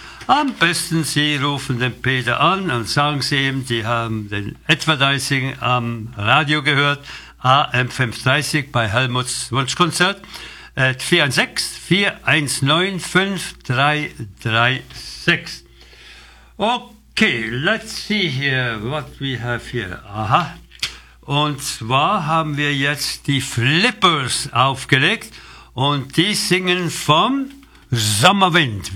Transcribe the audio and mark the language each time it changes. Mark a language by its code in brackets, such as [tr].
[de] Am besten Sie rufen den Peter an und sagen Sie ihm, die haben den Advertising am Radio gehört, AM 530 bei Helmuts Wunschkonzert, 416-419-5336. [en] Okay, let's see here, what we have here. Aha. [de] Und zwar haben wir jetzt die Flippers aufgelegt und die singen vom Sommerwind.